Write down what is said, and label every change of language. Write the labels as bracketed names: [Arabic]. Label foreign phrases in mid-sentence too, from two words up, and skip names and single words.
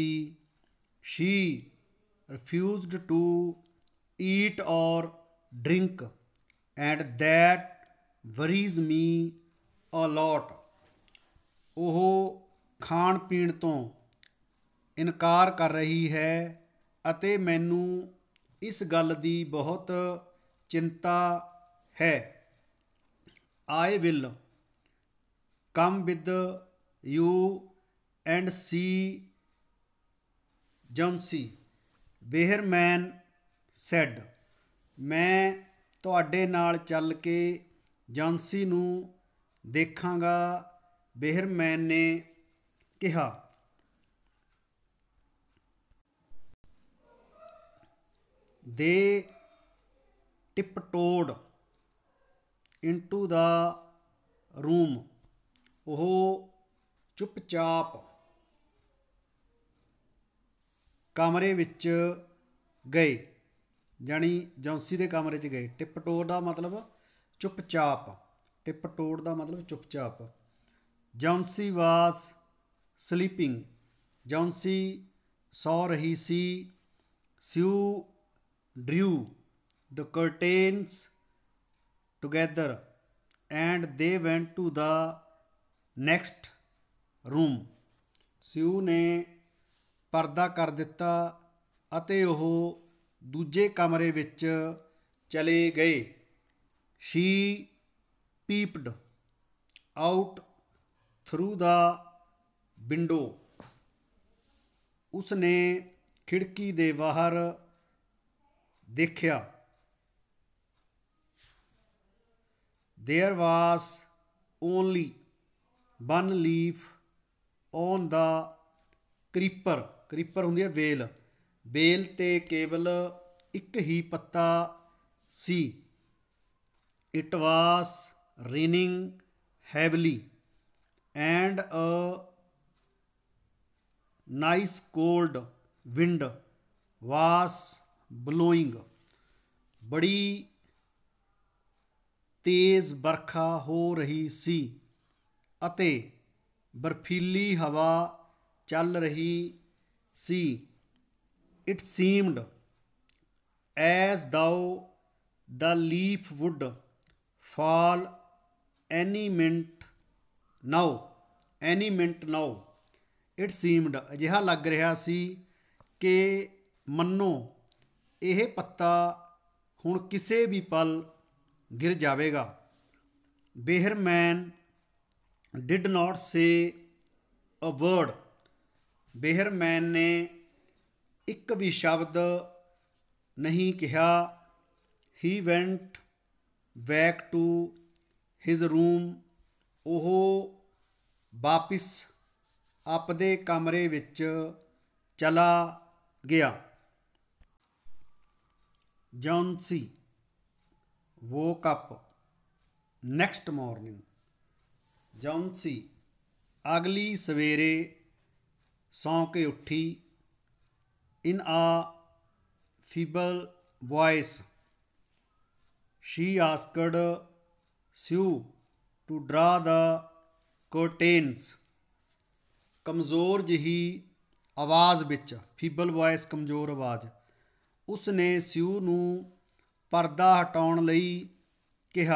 [English] She refused to eat or drink and that worries me a lot. [Punjabi] ਉਹ ਖਾਣ ਪੀਣ ਤੋਂ ਇਨਕਾਰ ਕਰ ਰਹੀ ਹੈ ਅਤੇ ਮੈਨੂੰ ਇਸ ਗੱਲ ਦੀ ਬਹੁਤ ਚਿੰਤਾ ਹੈ. [English] I will come with you and see Jonesy, ਬੇਹਰਮੈਨ said. [Punjabi] ਮੈਂ ਤੁਹਾਡੇ ਨਾਲ ਚੱਲ ਕੇ ਜੌਨਸੀ ਨੂੰ ਦੇਖਾਂਗਾ, ਬੇਹਰਮੈਨ ਨੇ ਕਿਹਾ. [English] They tiptoed into the room. [Punjabi] ਉਹ ਚੁੱਪਚਾਪ ਕਮਰੇ ਵਿੱਚ ਗਏ, ਜਾਣੀ ਜੌਨਸੀ ਦੇ ਕਮਰੇ 'ਚ ਗਏ. ਟਿਪਟੋਰ ਦਾ ਮਤਲਬ ਚੁੱਪਚਾਪ, ਟਿਪਟੋਰ ਦਾ ਮਤਲਬ ਚੁੱਪਚਾਪ. [English] Jonesy was sleeping. [Punjabi] ਜੌਨਸੀ ਸੌ ਰਹੀ ਸੀ. [English] ਸਿਊ drew the curtains together and they went to the next room. [Punjabi] ਸਿਊ ਨੇ ਪਰਦਾ ਕਰ ਦਿੱਤਾ ਅਤੇ ਉਹ ਦੂਜੇ ਕਮਰੇ ਵਿੱਚ ਚਲੇ ਗਏ. [English] she peeped out through the window. [Punjabi] ਉਸ ਨੇ ਖਿੜਕੀ ਦੇ ਬਾਹਰ ਦੇਖਿਆ. [English] There was only one leaf on the creeper. [Punjabi] creeper ਹੁੰਦੀ ਹੈ ਵੇਲ. ਵੇਲ 'ਤੇ ਕੇਵਲ ਇੱਕ ਹੀ ਪੱਤਾ ਸੀ. [English] It was raining heavily and a nice cold wind was blowing. [Punjabi] ਬੜੀ ਤੇਜ਼ ਵਰਖਾ ਹੋ ਰਹੀ ਸੀ ਅਤੇ ਬਰਫੀਲੀ ਹਵਾ ਚੱਲ ਰਹੀ ਸੀ. [English] It seemed as though the leaf would fall any minute now. any minute now. It seemed [Punjabi] ਅਜਿਹਾ ਲੱਗ ਰਿਹਾ ਸੀ ਕਿ ਮੰਨੋ ਇਹ ਪੱਤਾ ਹੁਣ ਕਿਸੇ ਵੀ ਪਲ ਗਿਰ ਜਾਵੇਗਾ. [English] ਬੇਹਰਮੈਨ did not say a word. [Punjabi] ਬੇਹਰਮੈਨ ਨੇ ਇੱਕ ਵੀ ਸ਼ਬਦ ਨਹੀਂ ਕਿਹਾ. [English] he went back to his room. [Punjabi] ਉਹ ਵਾਪਿਸ ਆਪਦੇ ਕਮਰੇ ਵਿੱਚ ਚਲਾ ਗਿਆ. [English] Jonesy woke up next morning. [Punjabi] Jonesy ਅਗਲੀ ਸਵੇਰੇ ਸੌਂ ਕੇ ਉੱਠੀ. [English] In a feeble voice she asked Sue to draw the curtains. [Punjabi] ਕਮਜ਼ੋਰ ਜਿਹੀ ਆਵਾਜ਼ ਵਿੱਚ, [English] feeble voice [Punjabi] ਕਮਜ਼ੋਰ ਆਵਾਜ਼, ਉਸ ਨੇ ਸਿਊ ਨੂੰ ਪਰਦਾ ਹਟਾਉਣ ਲਈ ਕਿਹਾ.